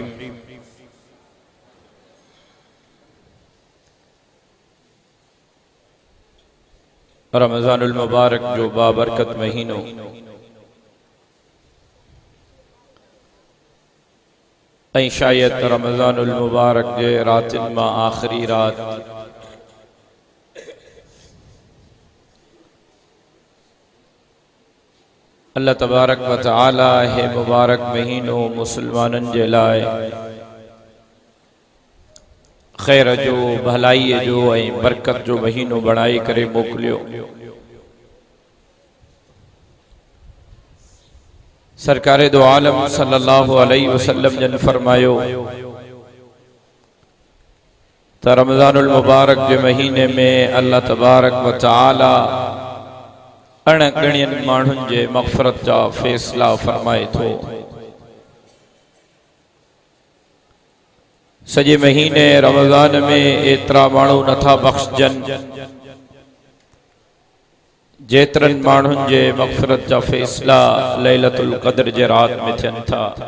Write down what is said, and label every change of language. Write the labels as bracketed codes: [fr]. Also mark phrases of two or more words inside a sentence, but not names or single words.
[sd] रमज़ानुल मुबारक जो बाबरकत महीनों ऐं शायद रमज़ानुल मुबारक जे रातिन मां आखिरी रात [ar] الله تبارك وتعالى [sd] हे मुबारक महीनो मुसलमानन जे लाए खैर जो भलाई जो ऐं बरकत जो महीनो बणाई करे मोकिलियो। सरकारे दो आलम [ar] صلى الله عليه وسلم [sd] जन फरमायो त रमज़ानुल मुबारक जे महीने में [ar] الله تبارك وتعالى [sd] अणगणियन माण्हुनि जे मग़फ़िरत जा फ़ैसला फरमाए थो। सॼे महीने रमज़ान में एतिरा माण्हू नथा बख़्शजन जेतिरनि माण्हुनि जे मग़फ़िरत जा फ़ैसला लैलतुल क़द्र जे रात में थियनि था।